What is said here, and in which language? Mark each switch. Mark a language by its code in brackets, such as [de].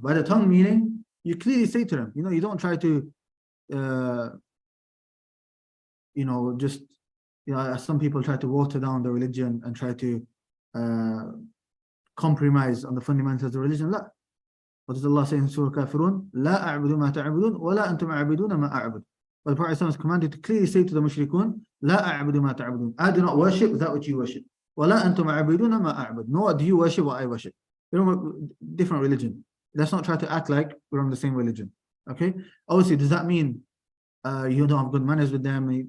[en] By the tongue meaning, you clearly say to them, you don't try to just, as some people try to water down the religion and try to compromise on the fundamentals of the religion. [ar] لا. [en] What does Allah say in Surah Kafirun? [ar] لا أعبد ما تعبدون ولا أنتم عابدون ما أعبد. [en] But the Prophet is commanded to clearly say to the mushrikun, [ar] لا أعبد ما تعبدون. [en] I do not worship that which you worship. [ar] ولا أنتم عابدون ما أعبد. [en] Nor do you worship what I worship. Different religion. Let's not try to act like we're on the same religion. Okay? Obviously, does that mean you don't have good manners with them?